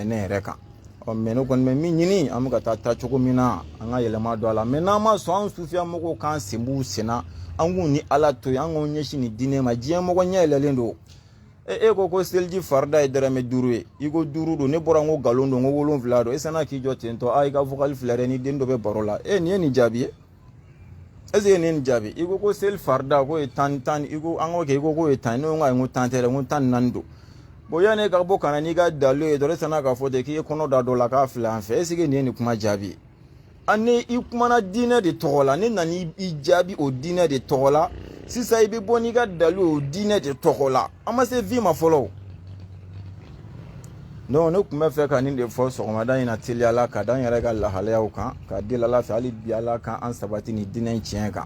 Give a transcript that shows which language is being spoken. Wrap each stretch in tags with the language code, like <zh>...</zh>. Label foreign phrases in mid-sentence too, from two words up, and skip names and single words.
<bm>ne yɛrɛ kan mais ne kɔni bɛ min ɲini an bɛ ka taa cogo min na an ka yɛlɛma don a la mais n'an ma sɔn an sufiya mɔgɔw k'an sen b'u sen na an k'u ni ala to yen an k'an ɲɛsin nin diinɛ ma diɲɛ mɔgɔ ɲɛ yɛlɛlen don e ko seliji farida ye dɛrɛmɛ 5 ye i ko 5 don ne bɔra n ko nkalon don n ko 7 don e sanna k'i jɔ ten tɔ i ka vocal filɛ dɛ ni den dɔ bɛ baro la nin ye nin jaabi ye</bm> <fr>est ce que</fr> <bm>nin ye nin jaabi i ko seli farida k'o ye 10 i ko an k'o kɛ i ko k'o ye 10 ne ko n ko 10 tɛ dɛ n ko 14 don bon yanni ka bɔ ka na n'i ka dalu ye dɔrɔn e sanna k'a fɔ ten k'i ye kɔnɔ da dɔ la k'a filɛ an fɛ</bm> <fr>est ce que</fr> <bm>nin ye nin kuma jaabi ye ani i kumana diinɛ de tɔgɔ la ne nana i jaabi o diinɛ de tɔgɔ la sisan i bɛ bɔ n'i ka dalu o diinɛ de tɔgɔ la an ma se vi ma fɔlɔ donc ne tun bɛ fɛ ka nin de fɔ sɔgɔmada in na teliya la ka da n yɛrɛ ka lahalayaw kan ka deli ala fɛ hali bi ala kan an sabati nin diinɛ in tiɲɛ kan</bm>